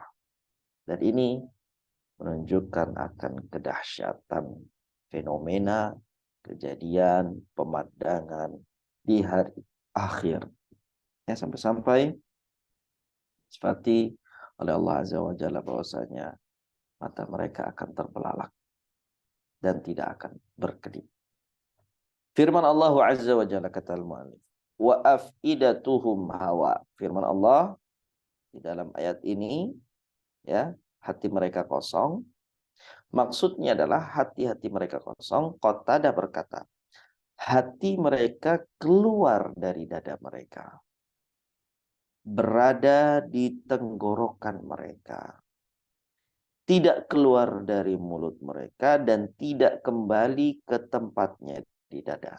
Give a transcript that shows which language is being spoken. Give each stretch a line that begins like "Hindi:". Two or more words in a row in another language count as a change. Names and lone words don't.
Indonesian: Dan ini menunjukkan akan kedahsyatan fenomena, kejadian, pemandangan di hari akhir. Ya, sampai-sampai seperti oleh Allah
Arabic: عز وجل
Indonesian: bahwasanya mata mereka akan terbelalak dan tidak akan berkedip. Firman Allah
Arabic: عز وجل,
Indonesian: kata al-mu'allif,
Arabic: وأفئدتهم هواء.
Indonesian: Firman Allah di dalam ayat ini ya, hati mereka kosong. Maksudnya adalah hati-hati mereka kosong. Qatadah berkata, hati mereka keluar dari dada mereka, berada di tenggorokan mereka, tidak keluar dari mulut mereka dan tidak kembali ke tempatnya di dada.